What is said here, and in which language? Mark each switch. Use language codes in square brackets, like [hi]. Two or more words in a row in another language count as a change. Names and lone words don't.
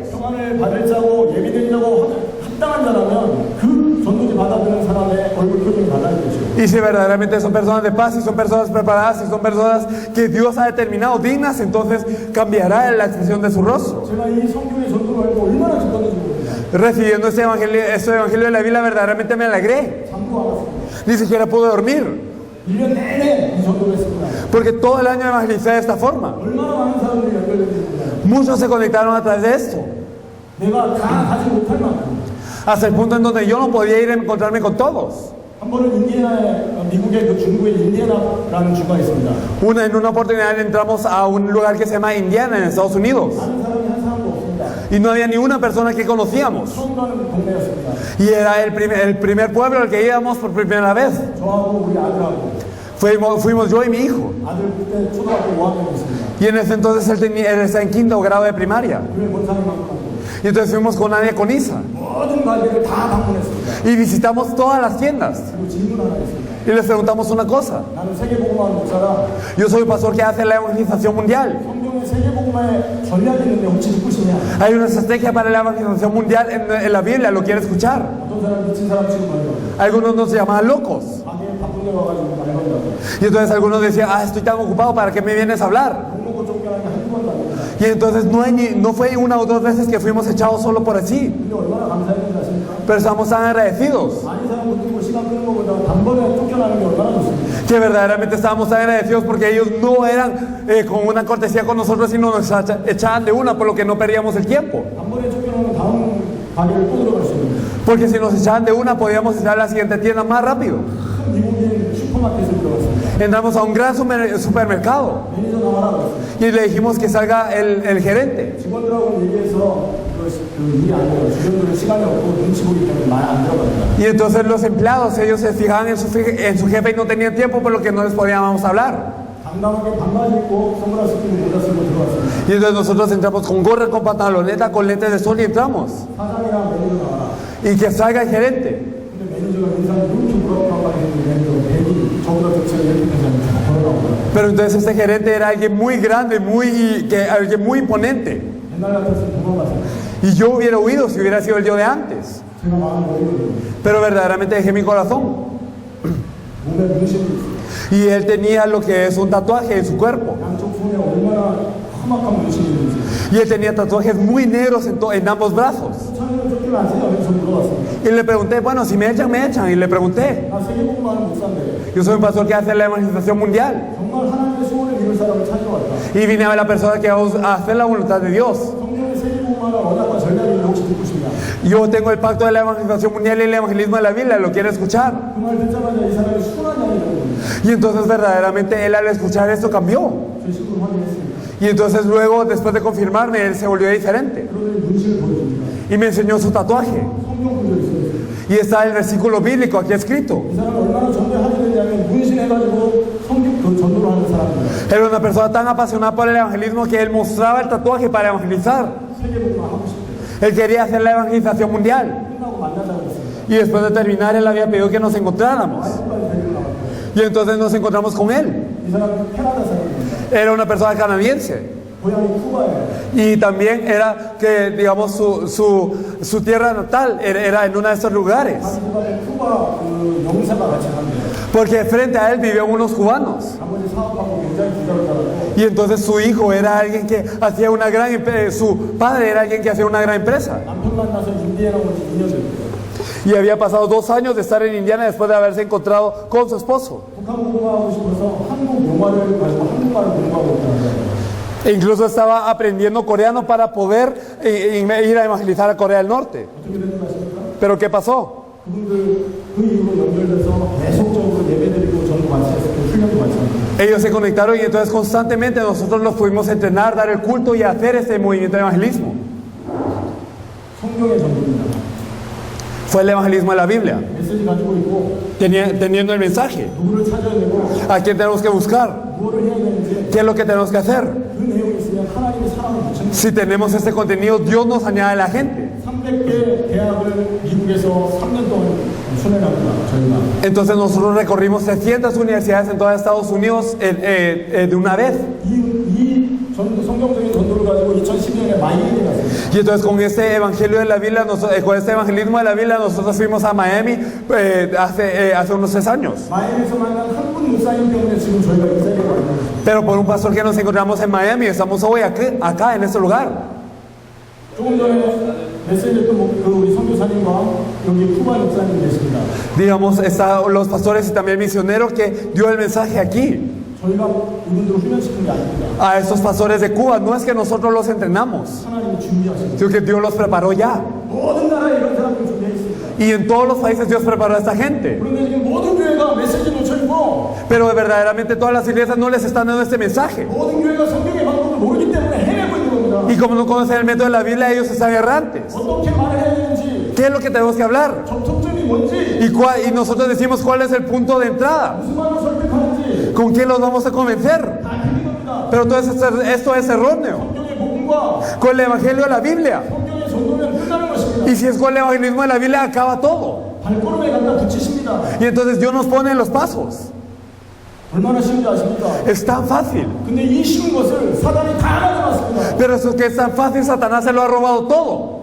[ko] 평안을 받을 자고 예비되려고 합당한 자라면 그 전도지 받아들는 사람의 얼굴 표정이 달라질 것이고 [es] Y si verdaderamente son personas de paz, si son personas preparadas, si son personas que Dios ha determinado dignas, entonces cambiará la expresión de su rostro. [ko] 제가 이 성경의 전도를 알고 얼마나 기뻤는지 모릅니다. [es] Recibiendo este evangelio de la Biblia, verdaderamente me alegré. [ko] 잠도 안 왔습니다. [es] Ni siquiera pude dormir, [ko] 1년 내내 이 전도를 했습니다. [es] porque todo el año evangelicé de esta forma. [ko] 얼마나 많은 사람들이 연결됐는지 몰라요. [es] Muchos se conectaron a través de esto, [ko] 내가 다 가지 못할 만큼 [es] hasta el punto en donde yo no podía ir a encontrarme con todos. [ko] 한 번은 인디애나에 미국의 그 중부의 인디애나라는 주가 있습니다. [es] En una oportunidad entramos a un lugar que se llama Indiana, en Estados Unidos, [ko] 아는 사람이 한 사람도 없습니다. [es] y no había ni una persona que conocíamos. [ko] 처음 가는 동네였습니다. [es] Y era el primer pueblo al que íbamos por primera vez. [ko] 저하고 우리 아들하고 [es] Fuimos yo y mi hijo. [ko] 아들 그때 초등학교 5학년이었습니다. [es] Y en ese entonces él está en quinto grado de primaria. [ko] 교회 본사를 만나고 [es] Y entonces fuimos con Ania con Isa. [ko] 모든 가게를 다 방문했습니다. [es] Y visitamos todas las tiendas. [ko] 그리고 질문 하나 했습니다. [es] Y les preguntamos una cosa. [ko] 나는 세계복음화 목사라 [es] Yo soy el pastor que hace la evangelización mundial. [ko] 성경에 세계복음화의 전략이 있는데 혹시 듣고 싶냐? [es] Hay una estrategia para la evangelización mundial en la Biblia. ¿Lo quiere escuchar? [ko] 어떤 사람 미친 사람 지금 말이야. [es] Algunos nos llamaban locos. [ko] 가게에 바쁜 데 와가지고 말 건다고. [es] Y entonces algunos decían, estoy tan ocupado, ¿para qué me vienes a hablar? [ko] 욕 먹고 쫓겨나는 게 한두 번도 아닙니다. [es] Y entonces no fue una o dos veces que fuimos echados solo por así. [ko] 근데 얼마나 감사했는지 아십니까? [es] Pero estamos tan agradecidos. [ko] 많은 사람 못 듣고 시간 끄는 것보다 단번에 쫓겨나는 게 얼마나 좋습니까? [es] Que verdaderamente estábamos tan agradecidos porque ellos no eran con una cortesía con nosotros, sino nos echaban de una, por lo que no perdíamos el tiempo. [ko] 단번에 쫓겨나면 다음 가게를 또 들어갈 수 있는 거예요. [es] Porque si nos echaban de una, podíamos entrar a la siguiente tienda más rápido. [ko] 큰 미국인 슈퍼마켓에 들어갔습니다. [es] Entramos a un gran supermercado [ko] 매니저 나와라 그랬어요. [es] y le dijimos que salga el gerente. [ko] 직원들하고 얘기해서 그 일이 안 돼요. 직원들은 시간이 없고 눈치 보기 때문에 말 안 들어갑니다. [es] Y entonces los empleados, ellos se fijaban en su jefe y no tenían tiempo, por lo que no les podíamos hablar. [ko] 당당하게 반바지 입고 선글라스 끼고 모자 쓰고 들어왔습니다. [es] Y entonces nosotros entramos con gorra, con pantaloneta, con lentes de sol y entramos. [ko] 사장이랑 매니저 나와라. [es] Y que salga el gerente. [ko] 근데 매니저가 인상이 이렇게 무럭무럭하게 생긴 매니저 백이 저보다 덕치가 이렇게 되잖아요. 걸어나오더라고요. [es] Pero entonces este gerente era alguien muy grande, alguien muy imponente. [ko] 옛날 같았으면 도망갔어요. [es] Y yo hubiera huido si hubiera sido el yo de antes. [ko] 제가 마음을 먹이거든요. [es] Pero verdaderamente dejé mi corazón. [ko] 몸에 문신이 있어요. [es] Y él tenía lo que es un tatuaje en su cuerpo. [ko] 양쪽 손에 얼마나 험악한 문신이 있는지. [es] Y él tenía tatuajes muy negros en ambos brazos. [ko] 처음에는 쫓기면 안 돼요. 그래서 물어봤습니다. [es] Y le pregunté, bueno, si me echan, me echan. Y le pregunté, [ko] 나 세계복음하는 목사인데 [es] yo soy un pastor que hace la evangelización mundial. [ko] 정말 하나님의 소원을 이룰 사람을 찾으러 왔다. [es] Y vine a ver la persona que va a hacer la voluntad de Dios. [ko] 성경의 세계복음하는 언약과 전략이 있는데 혹시 듣고 싶냐? [es] Yo tengo el pacto de la evangelización mundial y el evangelismo de la Biblia. ¿Lo quiere escuchar? [ko] 그 말 듣자마자 이 사람이 순환이 아니라고 [es] Y entonces verdaderamente él al escuchar esto cambió. [ko] 제 식으로 확인했습니다. [es] Y entonces luego, después de confirmarme, él se volvió diferente. [ko] 그러더니 문신을 보여줍니다. [es] Y me enseñó su tatuaje. [ko] 성경 구절 있어요. [es] Y está el versículo bíblico aquí escrito. [ko] 이 사람은 얼마나 전도에 하게 문신해가지고 성경 그 전도를 하는 사람입니다. [es] Era una persona tan apasionada por el evangelismo que él mostraba el tatuaje para evangelizar. [ko] 세계복음화 하고 싶대요. [es] Él quería hacer la evangelización mundial. [ko] 끝나고 만나자고 했습니다. [es] Y después de terminar, él había pedido que nos encontráramos. [ko] 빨리 데리고 나왔대요. [es] Y entonces nos encontramos con él. [ko] 이 사람은 캐나다 사람입니다. [es] Era una persona canadiense. [ko] 고향이 쿠바예요. [es] Y también era que, digamos, su tierra natal era en uno de estos lugares. [ko] 자기 집안에 쿠바 그 영사가 같이 산대요. [es] Porque frente a él vivían unos cubanos. [ko] 아버지 사업하고 굉장히 부자로 살았고 [es] Y entonces su hijo era alguien que hacía una gran empresa, su padre era alguien que hacía una gran empresa. [ko] 남편 만나서 인디애나 온 지 2년 됐어요. [es] Y había pasado 2 años de estar en Indiana después de haberse encontrado con su esposo. [ko] 북한 공부하고 싶어서 한국 영화를 가지고 한국말을 공부하고 있다는 거예요. [es] E incluso estaba aprendiendo coreano para poder ir a evangelizar a Corea del Norte. [ko] 어떻게 되는 거 아십니까? [es] Pero ¿qué pasó? [ko] 그분들 그 이후로 연결돼서 계속적으로 예배드리고 전도 같이 했었고 훈련도 같이 했어요. [es] Ellos se conectaron y entonces constantemente nosotros los pudimos entrenar, dar el culto y hacer este movimiento de evangelismo. [ko] 성경의 전도입니다. [es] Fue el evangelismo de la Biblia, [ko] 메시지 가지고 있고 [es] teniendo el mensaje. [ko] 누구를 찾아야 되고 [es] ¿A quién tenemos que buscar? [ko] 무엇을 해야 되는지 [es] ¿Qué es lo que tenemos que hacer? [ko] 그 내용이 있으면 하나님이 사람을 붙입니다. [es] Si tenemos este contenido, Dios nos añade a la gente. [ko] 300개 대학을 미국에서 3년 동안 순회합니다. 저희가. [es] Entonces nosotros recorrimos 300 universidades en todos Estados Unidos de una vez. [ko] 이 성경적인 전도를 가지고 2012년에 마이애미 갔습니다. [es] Y entonces con este evangelio de la Biblia, con este evangelismo de la Biblia, nosotros fuimos a Miami hace unos 3 años. [ko] 마이애미에서 만난 한분 목사님 때문에 지금 저희가 이 자리에 와 있는 거예요. [es] Pero por un pastor que nos encontramos en Miami, estamos hoy acá en este lugar. [ko] 조금 전에 메시지했던 그 우리 선교사님과 여기 쿠바 목사님 계십니다. [es] Digamos, están los pastores y también misioneros que dio el mensaje aquí. [ko] 저희가 이분들을 훈련시킨 게 아닙니다. [es] A estos pastores de Cuba, no es que nosotros los entrenamos, [ko] 하나님이 준비하신 [es] sino que Dios los preparó ya. [ko] 모든 나라에 이런 사람들 준비해 있습니다. [es] Y en todos los países Dios preparó a esta gente. [ko] 그런데 지금 모든 교회가 메시지 놓쳐 있고 [es] Pero verdaderamente todas las iglesias no les están dando este mensaje. [ko] 모든 교회가 성경의 방법을 모르기 때문에 헤매고 있는 겁니다. [es] Y como no conocen el método de la Biblia, ellos están errantes. [ko] 어떻게 말을 해야 되는지 [es] ¿Qué es lo que tenemos que hablar? [ko] 접촉점이 뭔지 [es] Y nosotros decimos cuál es el punto de entrada. [ko] 무슨 말로 설득하는지 [es] ¿Con quién los vamos a convencer? [ko] 다 틀린 겁니다. [es] Pero todo esto es erróneo. [ko] 성경의 복음과 [es] Con el evangelio de la Biblia. [ko] 성경의 전도면 끝나는 것입니다. [es] Y si es con el evangelismo de la Biblia, acaba todo. [ko] 발걸음에 갖다 붙이십니다. [es] Y entonces Dios nos pone en los pasos. [ko] 얼마나 쉬운지 아십니까? [es] Es tan fácil. [ko] 근데 이 쉬운 것을 사단이 다 가져갔습니다. [es] Pero eso que es tan fácil, Satanás se lo ha robado todo.